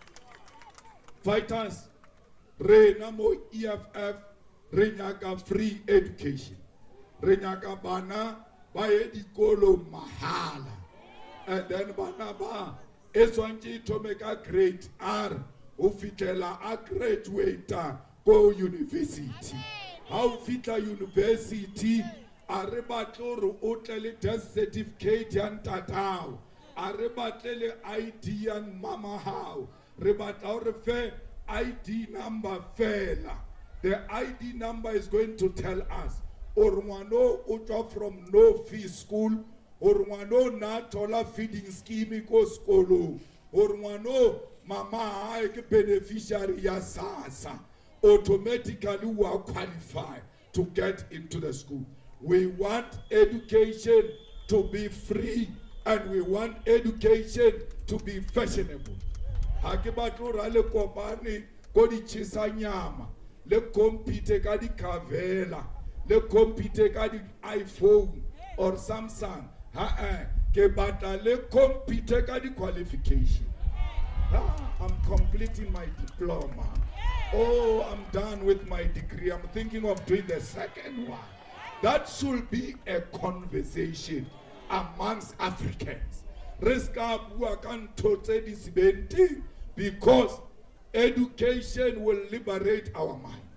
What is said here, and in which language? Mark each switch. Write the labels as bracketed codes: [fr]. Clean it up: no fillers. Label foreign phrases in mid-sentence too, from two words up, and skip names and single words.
[st] Fighters, rena mo EFF re nyaka [en] free education, [st] re nyaka bana ba ye dikolo mahala, [en] and then [st] bana ba e swantse thome ka grade R o fitlela a graduate go university. Ha o fitla university a re batle hore o tle le [en] death certificate [st] ya ntatao, a re batle le ID ya mama hao, re batla hore fe [en] ID number [st] fela. [en] The ID number is going to tell us or [st] ngwano o tswa [en] from no fee school, or [st] ngwano na thola [en] feeding scheme [st] ko skolo, [en] or [st] ngwano mama ha ke beneficiary ya SASSA, [en] automatically we are qualified to get into the school. We want education to be free, and we want education to be fashionable. [st] Ha ke batlo ra le kopane ko di chisanyama, le compete ka di Kavela, le compete ka di iPhone or Samsung. Ke batla le compete ka di qualification. [en] I'm completing my diploma. Oh, I'm done with my degree. I'm thinking of doing the second one. That should be a conversation amongst Africans. Because education will liberate our mind.